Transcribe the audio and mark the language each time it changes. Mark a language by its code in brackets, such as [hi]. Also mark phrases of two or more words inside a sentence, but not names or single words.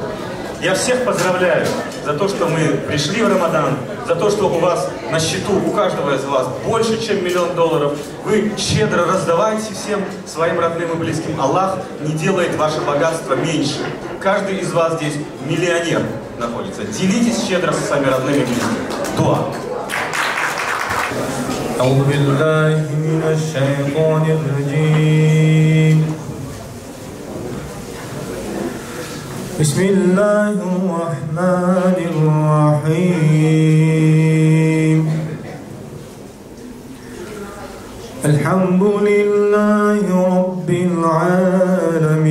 [ru] Я всех поздравляю за то, что мы пришли в Рамадан, за то, что у вас на счету, у каждого из вас больше, чем $1 000 000. Вы щедро раздавайте всем своим родным и близким. Аллах не делает ваше богатство меньше. Каждый из вас здесь миллионер находится. Делитесь щедро со своими родными и близкими. Дуа. [ar] أعوذ بالله من الشيطان الرجيم بسم الله الرحمن الرحيم الحمد لله رب العالمين